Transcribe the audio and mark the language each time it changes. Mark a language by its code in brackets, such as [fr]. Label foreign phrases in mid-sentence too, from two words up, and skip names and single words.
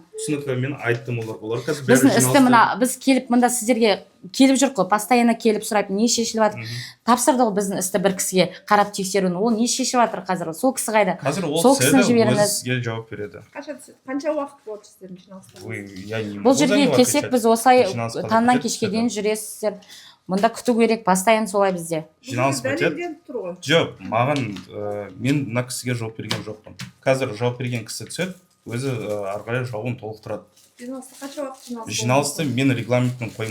[kk] түсінікті, мен айттым олар қазір бәрі Біздің істі жиналыста. мына біз келіп мында сіздерге келіп жүр ғой, постоянно келіп сұрап не шешіліп жатыр. Тапсырды ғой біздің істі бір кісіге қарап тексеруін. Ол не шешіп жатыр қазір? Сол кісі қайда? Қазір ол Сол кісіні жіберіңіз. сізге жауап береді. Қанша уақыт болды сіздердің жиналыста? [ru] Ой, я не [kk] Бұл [ru] могу за [kk] жерге [ru] него [kk] келсек [ru] отвечать. [kk] біз осылай Жиналысқа таңнан өтеді, кешке дейін жүресіздер. Мұнда күту керек, постоянно солай бізде. Жиналыс бітеді. Дәлелденіп тұр ғой. Жоқ, маған мен мына кісіге жауап берген жоқпын. Қазір жауап берген кісі түседі, өзі ары қарай жауабын толықтырады. Жиналыста қанша уақыт жиналыс болды?